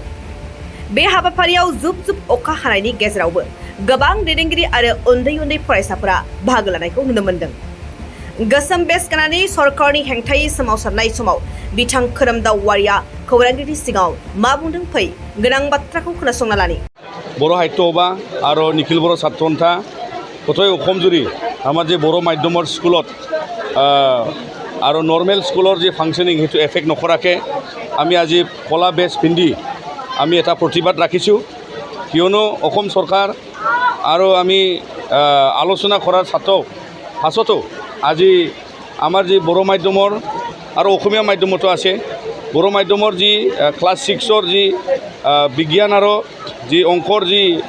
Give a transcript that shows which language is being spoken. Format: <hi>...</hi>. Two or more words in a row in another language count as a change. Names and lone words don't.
<brx>बे हाबाफारियाव जुब जुब अखा हानायनि गेजेरावबो गोबां दैदेनगिरि आरो उन्दै उन्दै फरायसाफोरा बाहागो लानायखौ नुनो मोन्दों। गोसोम बेस गाननानै सरकारनि हेंथायै सोमावसारनाय समाव बिथां खोरोमदाव वारिया खौरांगिरिनि सिगाङाव मा बुंदों फै गोनां बाथ्राखौ खोनासंना लानि।</brx> <as>बर' साहित्य सभा আৰু নিখিল বৰ' ছাত্ৰ সন্থা গোটেই অসম জুৰি আমাৰ যে বৰ' মাধ্যমৰ স্কুলত আৰু</as> <en>normal schoolৰ</en> <as>যি ফাংচনিং সেইটো এফেক্ট নকৰাকৈ আমি আজি কলা বেজ পিন্ধি আমি এটা প্ৰতিবাদ ৰাখিছোঁ। কিয়নো অসম চৰকাৰ আৰু আমি আলোচনা কৰাৰ পাছতো আজি আমাৰ যি বড়ো মাধ্যমৰ আৰু অসমীয়া মাধ্যমতো আছে, বড়ো মাধ্যমৰ যি ক্লাছ 6ৰ যি বিজ্ঞান আৰু যি অংকৰ যি</as>